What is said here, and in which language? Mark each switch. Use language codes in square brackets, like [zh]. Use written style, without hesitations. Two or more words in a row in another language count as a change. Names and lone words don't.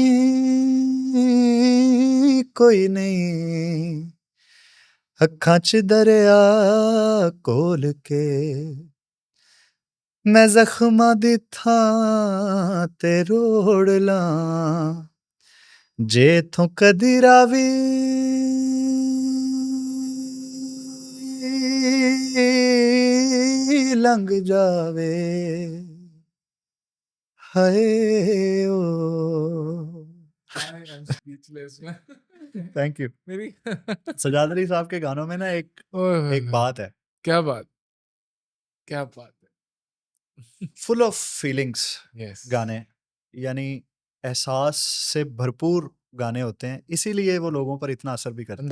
[pa] ਕੋਈ ਨਹੀਂ, ਅੱਖਾਂ ਚ ਦਰਿਆ ਕੋਲ ਕੇ ਮੈਂ ਜ਼ਖ਼ਮਾਂ ਦੀ ਥਾਂ ਤੇ ਰੋੜ ਲਾਂ, ਜੇ ਥੋਂ ਕਦੀ ਰਾਵੀ ਲੰਘ ਜਾਵੇ ਹਾਏ ਓ। [en] I am speechless man. Thank you. [ur] मेरी سجاد علی صاحب کے گانوں میں نا ایک ओए ایک بات ہے, کیا بات، کیا بات ہے. [en] Full of feelings यस [ur] گانے، یعنی احساس سے بھرپور گانے ہوتے ہیں، اسی لیے وہ لوگوں پر اتنا اثر بھی کرتے ہیں.